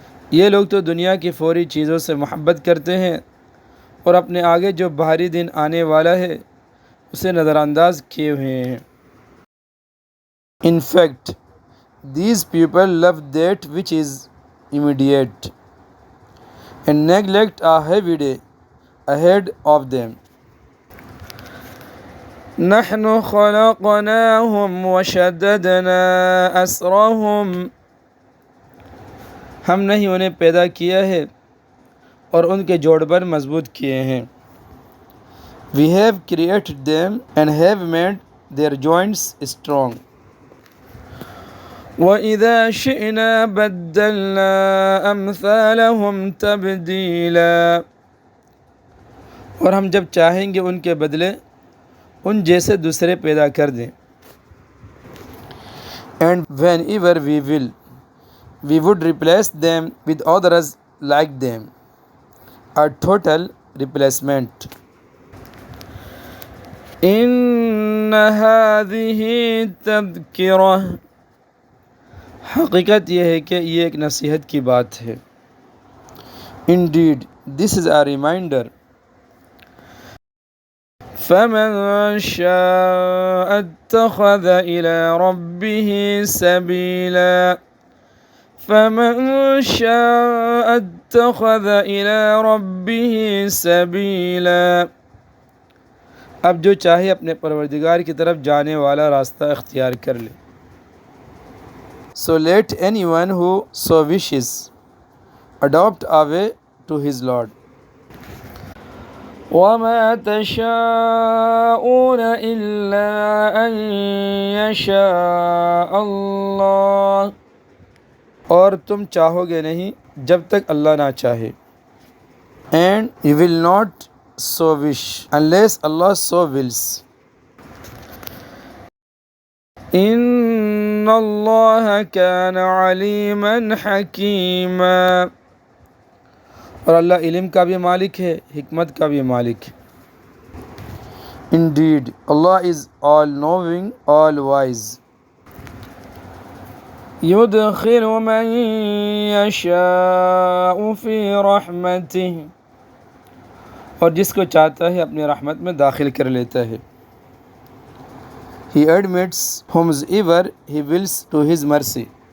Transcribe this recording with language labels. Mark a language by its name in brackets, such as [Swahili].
[Urdu] یہ لوگ تو دنیا کی فوری چیزوں سے محبت کرتے ہیں اور اپنے آگے جو بھاری دن آنے والا ہے اسے نظر انداز کیے ہوئے ہیں. [English] In fact, these people love that which is immediate and neglect a heavy day ahead of them. [Arabic] نحن خلقناهم وشددنا أسرهم، [Urdu] ہم نے ہی انہیں پیدا کیا ہے اور ان کے جوڑ بر مضبوط کیے ہیں. [English] We have created them and have made their joints strong. [Arabic] وَإِذَا شِئْنَا بَدَّلْنَا أَمْثَالَهُمْ تَبْدِيلًا، [Urdu] اور ہم جب چاہیں گے ان کے بدلے ان جیسے دوسرے پیدا کر دیں. [English] And whenever we will, we would replace them with others like them, a total replacement. [Arabic] إن هذه تذکرہ، [Urdu] حقیقت یہ ہے کہ یہ ایک نصیحت کی بات ہے. [English] Indeed, this is a reminder. [Arabic] فمن شاء اتخذ إلى ربه سبيلا [Urdu] فمن شاء اتخذ إلى ربه سبيلا، اب جو چاہے اپنے پروردگار کی طرف جانے والا راستہ اختیار کر لے. [English] So let anyone who so wishes adopt a way to his Lord. [Arabic] وَمَا تَشَاءُونَ إِلَّا أَن يَشَاءَ اللَّهُ، [Urdu] اور تم چاہو گے نہیں جب تک اللہ نہ چاہے. [English] And you will not so wish unless Allah so wills. [Arabic] إِنَّ اللَّهَ كَانَ عَلِيمًا حَكِيمًا، [Urdu] اور اللہ علم کا بھی مالک ہے، حکمت کا بھی مالک ہے. [English] Indeed, Allah is all knowing, all wise. [Arabic] يُدْخِلُ مَن يَشَاءُ فِي رَحْمَتِهِ، [Urdu] اور جس کو چاہتا ہے اپنے رحمت میں داخل کر لیتا ہے. [English] He admits whomsoever he wills to his mercy.